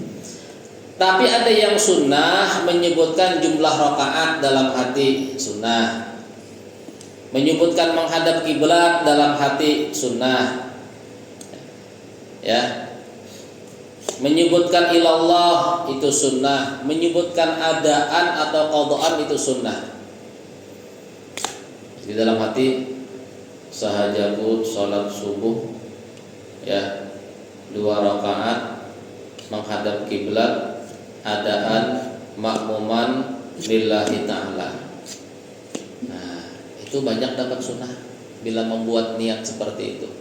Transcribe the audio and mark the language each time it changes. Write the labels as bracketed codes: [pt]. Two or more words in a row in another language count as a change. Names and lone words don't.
[id] Tapi ada yang sunnah menyebutkan jumlah rakaat dalam hati sunnah, menyebutkan menghadap kiblat dalam hati sunnah, ya, menyebutkan ilallah itu sunnah, menyebutkan adaan atau qadaan itu sunnah. Di dalam hati sahajaku sholat subuh, ya, 2 rakaat menghadap kiblat, [ar] أداءً مأموماً لله تعالى. [id] Nah itu banyak dapat sunnah bila membuat niat seperti itu.